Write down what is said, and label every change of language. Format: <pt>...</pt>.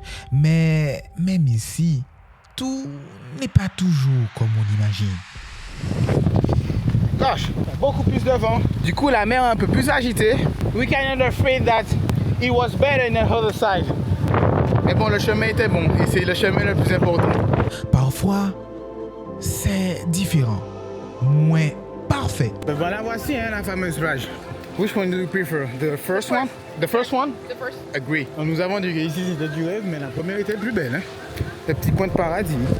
<fr>Mais même ici, tout n'est pas toujours comme on imagine. Gosh, beaucoup plus de vent. Du coup, la mer est un peu plus agitée.</fr> <en>We kind of afraid that it was better in the other side.</en> <fr>Mais bon, le chemin était bon et c'est le chemin le plus important. Parfois, c'est différent, moins parfait. Ben voilà, voici la fameuse plage.</fr> <en>Which one do you prefer? The first one? The first one? The first. Agree.</en> <fr>Nous avons dit qu'ici c'était du rêve, mais la première était plus belle. Hein? Le petit coin de paradis.</fr>